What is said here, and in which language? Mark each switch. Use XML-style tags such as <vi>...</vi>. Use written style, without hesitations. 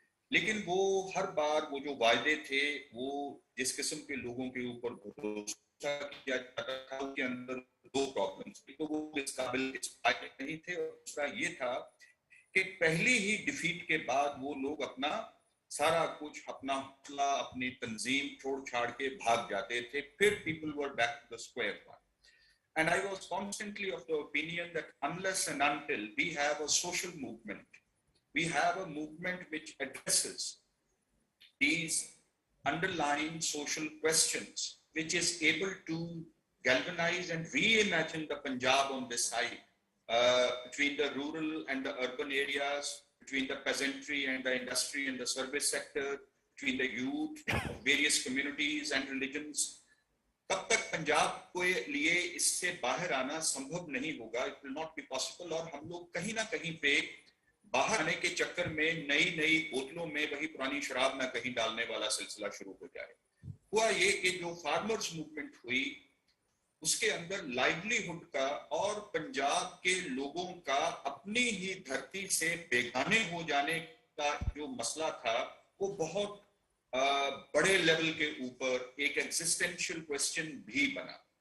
<hi>लेकिन वो हर बार वो जो वायदे थे, वो जिस किस्म के लोगों के ऊपर भरोसा किया जाता था, उसके अंदर दो प्रॉब्लम्स थी। तो वो इस काबिल नहीं थे, और दूसरा ये था कि पहली ही डिफीट के बाद वो लोग अपना सारा कुछ, अपना हौसला, अपनी तंजीम छोड़ छाड़ के भाग जाते थे। फिर</hi> <en>People were back to the square one. And I was constantly of the opinion that unless and until we have a social movement, we have a movement which addresses these underlying social questions, which is able to galvanize and reimagine the Punjab on this side, between the rural and the urban areas, between the peasantry and the industry and the service sector, between the youth of various communities and religions.</en> <hi>तब तक पंजाब के लिए इससे बाहर आना संभव नहीं होगा,</hi> <en>It will not be possible.</en> <hi>और हम लोग कहीं ना कहीं पे बाहर आने के चक्कर में नई नई बोतलों में वही पुरानी शराब ना कहीं डालने वाला सिलसिला शुरू हो जाए। हुआ ये कि जो फार्मर्स मूवमेंट हुई उसके अंदर लाइवलीहुड का और पंजाब के लोगों का अपनी ही धरती से बेगाने हो जाने का जो मसला था, वो बहुत बड़े लेवल के ऊपर एक एग्जिस्टेंशियल क्वेश्चन भी बना।</hi>